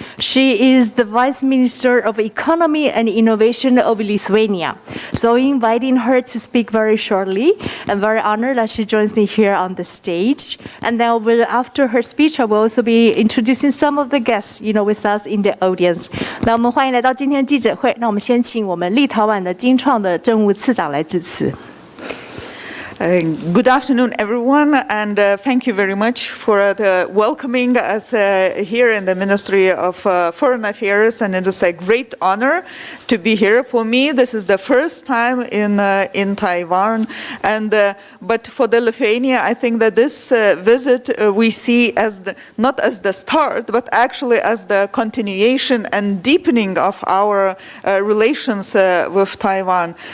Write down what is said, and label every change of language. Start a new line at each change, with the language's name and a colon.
English: She is the Vice Minister of Economy and Innovation of Lithuania. So inviting her to speak very shortly. I'm very honored that she joins me here on the stage. And then after her speech, I will also be introducing some of the guests, with us in the audience.
Chinese: 那我们欢迎来到今天的记者会。那我们先请我们立陶宛的经创的政务次长来致辞。
English: Good afternoon, everyone, and thank you very much for welcoming us here in the Ministry of Foreign Affairs, and it is a great honor to be here. For me, this is the first time in Taiwan, and but for the Lithuania, I think that this visit we see as not as the start, but actually as the continuation and deepening of our relations with Taiwan.